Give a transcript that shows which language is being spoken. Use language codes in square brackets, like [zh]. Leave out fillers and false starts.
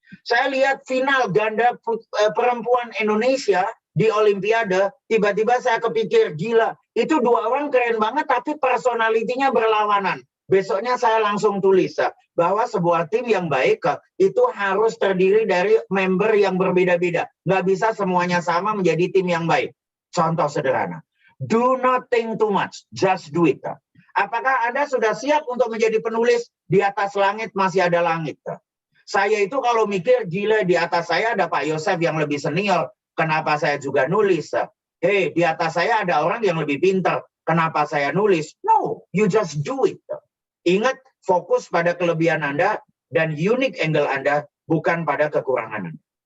[id] Saya lihat final ganda perempuan Indonesia di Olimpiade, tiba-tiba saya kepikir, gila, itu 2 orang keren banget tapi personalitinya berlawanan. Besoknya saya langsung tulis bahwa sebuah tim yang baik itu harus terdiri dari member yang berbeda-beda. Nggak bisa semuanya sama menjadi tim yang baik. Contoh sederhana. [en] Do not think too much, just do it. [id] Apakah Anda sudah siap untuk menjadi penulis? Di atas langit masih ada langit. Saya itu kalau mikir, gila, di atas saya ada Pak Yosef yang lebih senior. Kenapa saya juga nulis? Hey, di atas saya ada orang yang lebih pintar. Kenapa saya nulis? [en] No, you just do it. [id] Ingat, fokus pada kelebihan Anda dan unique angle Anda, bukan pada kekurangan Anda.